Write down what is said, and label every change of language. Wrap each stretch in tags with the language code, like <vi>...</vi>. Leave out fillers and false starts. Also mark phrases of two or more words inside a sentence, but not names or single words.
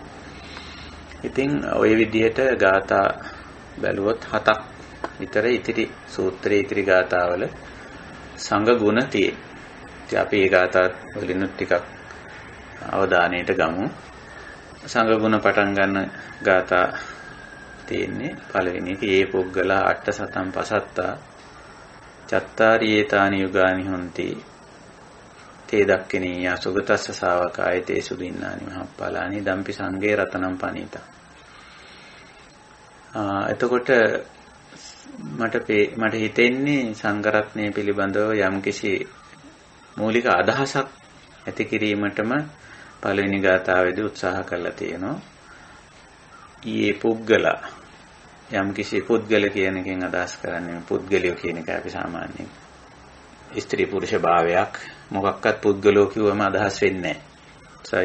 <si>ඉතින් ওই විදිහට ගාථා බැලුවොත් 7ක් විතර ඉතිරි සූත්‍රයේ ඉතිරි ගාථාවල සංඝ ගුණ තියෙනවා. ඉතින් අපි ඒ ගාථා වලින් ටිකක් අවධානයට ගමු. සංඝ ගුණ පටන් ගන්න ගාථා තියෙන්නේ පළවෙනි එක</si> <pi>ඒ පුද්ගලා අට්ඨ සතම් පසත්තා චත්තාරි ඒතානි යුගානි හොಂತಿ තේ දක්ඛිනියා සුගතස්ස ශාවකාය තේසු දින්නානි මහප්පලානි දම්පි සංඝේ රතනම් පනීතා.</pi> <si>එතකොට මට හිතෙන්නේ සංඝ රත්නය පිළිබඳව යම්කිසි මූලික අදහසක් ඇති කිරීමටම පළවෙනි ගාථාවේදී උත්සාහ කරලා තියෙනවා. ඊයේ පුද්ගලා යම්කිසි පුද්ගල කියන එකෙන් අදහස් කරන්නේ පුද්ගලිය කියන එක අපි සාමාන්‍යයෙන් ස්ත්‍රී පුරුෂ භාවයක් මොකක්වත් පුද්ගලෝ කිව්වම අදහස් වෙන්නේ නැහැ.</si>